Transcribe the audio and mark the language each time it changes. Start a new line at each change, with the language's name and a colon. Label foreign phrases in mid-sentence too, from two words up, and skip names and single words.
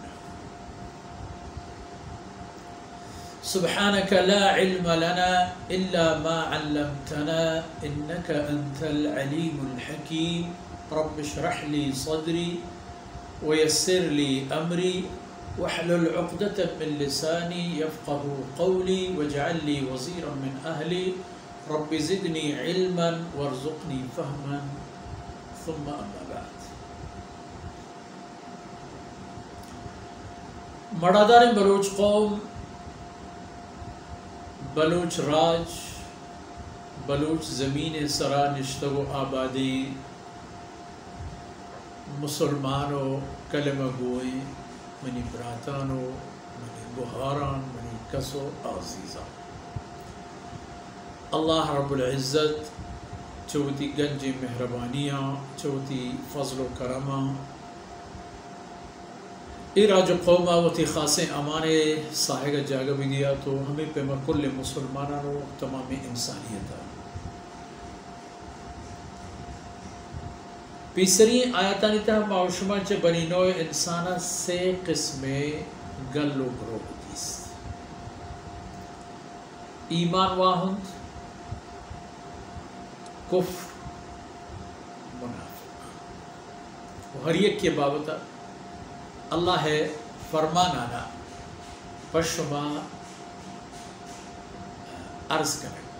Arabic: سبحانك لا علم لنا إلا ما علمتنا إنك أنت العليم الحكيم رب اشرح لي صدري ويسر لي أمري واحلل عقدة من لساني يفقه قولي واجعل لي وزيرا من أهلي رب زدني علما وارزقني فهما ثم أما بعد۔
Baluchi: مڑادار بلوچ قوم، بلوچ راج، بلوچ زمین سرا نشتگ و آبادی، مسلمانو کلمہ گوئی، منی براتانو، منی بہاران، منی کسو عزیزان، اللہ رب العزت چوتی گنج مہربانیاں، چوتی فضل و کرمہ ایراج قومہ وتی خاصے امانے ساہگہ جاگہ بھی دیا تو ہمیں پہ کل مسلمانوں تمام انسانیت۔ پیسری آیاتانی تا معاشمہ چے بنی نوع انسانہ سے قسم گلو گروہ دیست۔ ایمان واہند، کفر، منافق، ہر ایک کے بابتا اللہ ہے فرمانانا پشما عرض کریں۔